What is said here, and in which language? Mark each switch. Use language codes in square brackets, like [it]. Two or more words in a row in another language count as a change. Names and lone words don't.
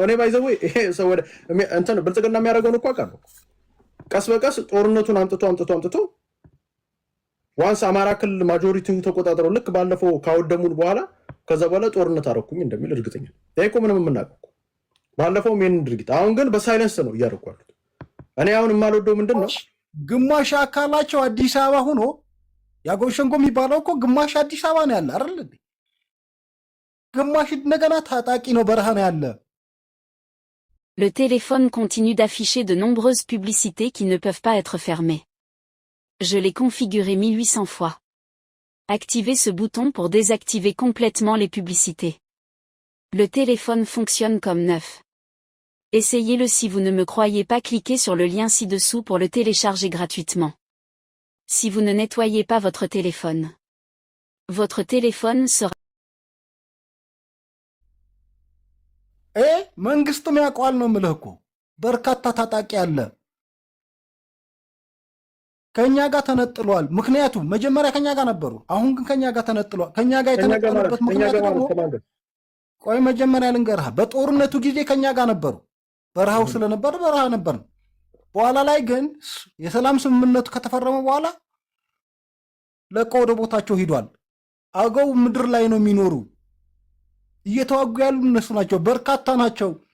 [am] እኔ ባይዘው ይሄ ሰው ወደ እንትን ብልጽግና የሚያደርገውን እኮ አውቃለሁ። ቀስ በቀስ ጦርነቱን አምጥቶ ዋንስ አማራ ክልል ማጆሪቲውን ተቆጣጠረው ልክ ባለፈው ካወደሙን በኋላ ከዛ በኋላ ጦርነት አረኩኝ እንደሚል እርግጠኛ ነኝ። ይሄ እኮ ምንም የምናውቀው ባለፈው ይሄን ድርጊት አሁን ግን በሳይለንስ ነው እያደረጉ ያሉት። እኔ አሁን የማልወደው ምንድን ነው ግማሽ አካላቸው አዲስ አበባ ሆኖ የአገው ሸንጎ የሚባለው እኮ ግማሽ አዲስ አበባ ነው ያለ አይደል እንዴ? ግማሽ እንደገና ታጣቂ ነው በረሃ ነው ያለ። [fr] Le téléphone continue d'afficher de nombreuses publicités qui ne peuvent pas être fermées. Je l'ai configuré 1800 fois. Activez ce bouton pour désactiver complètement les publicités. Le téléphone fonctionne comme neuf. Essayez-le si vous ne me croyez pas, cliquez sur le lien ci-dessous pour le télécharger gratuitement. Si vous ne nettoyez pas votre téléphone sera... [am] መንግስትም ያውቀዋል ነው የምልህ እኮ በርካታ ታጣቂ አለ ከኛ ጋር ተነጥሏል። ምክንያቱም መጀመሪያ ከኛ ጋር ነበሩ፣ አሁን ግን ከኛ ጋር ተነጥሏል። ከኛ ጋር የተነጠሉበት ምክንያት ደግሞ ቆይ መጀመሪያ ልንገርህ፣ በጦርነቱ ጊዜ ከኛ ጋር ነበሩ። በረሃው ስለነበር በረሃ ነበር። በኋላ ላይ ግን የሰላም ስምምነቱ ከተፈረመ በኋላ ለቀው ወደ ቦታቸው ሂዷል። አገው ምድር ላይ ነው የሚኖሩ። እየተዋጉ ያሉ እነሱ ናቸው፣ በርካታ ናቸው።